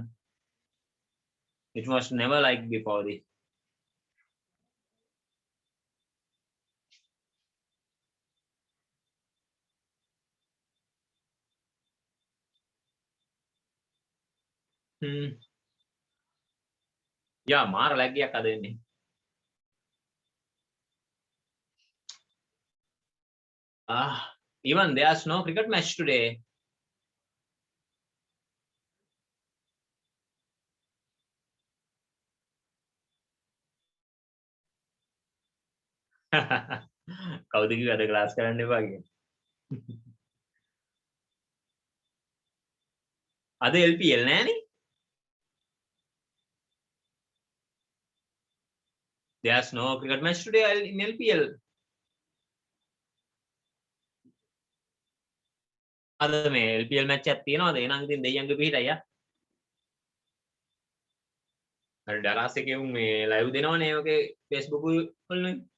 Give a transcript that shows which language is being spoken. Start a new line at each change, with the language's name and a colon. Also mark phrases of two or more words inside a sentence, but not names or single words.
English: It was never like before this. Yeah,
Sinhala: මාර ලැග් එකක් අද එන්නේ.
English: Even there's no cricket match today.
Sinhala: කවුද කිව්වේ අද ක්ලාස් කරන්න එපා කියලා. අද LPL නෑනේ.
English: There's no cricket match today in LPL.
Sinhala: අද මේ LPL match එකක් තියෙනවද? එහෙනම් ඉතින් දෙයියන්ගේ පිටයි යා. අර ඩලාස් එකේ උන් මේ live දෙනවනේ ඔකේ Facebook වලින්.